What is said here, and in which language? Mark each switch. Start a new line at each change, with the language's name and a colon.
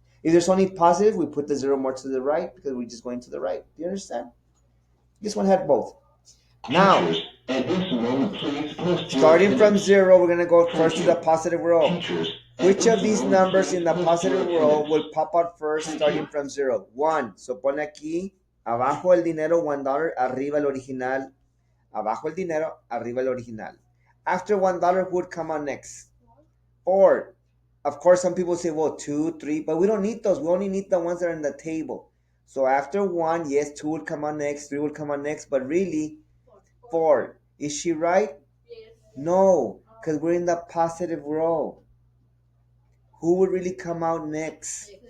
English: If there's only positive, we put the 0 more to the right because we're just going to the right. Do you understand? This one had both. Now, starting from 0, we're going to go first to the positive row. Which of these numbers in the positive row will pop out first starting from 0? 1.
Spanish: So pone aquí, abajo el dinero, $1, arriba el original. Abajo el dinero, arriba el original.
English: After $1, who would come on next? 4. Of course, some people say, well, 2, 3, but we don't need those. We only need the ones that are in the table. So after 1, yes, 2 would come on next, 3 would come on next, but really, 4. Is she right? No, because we're in the positive row. Who would really come out next?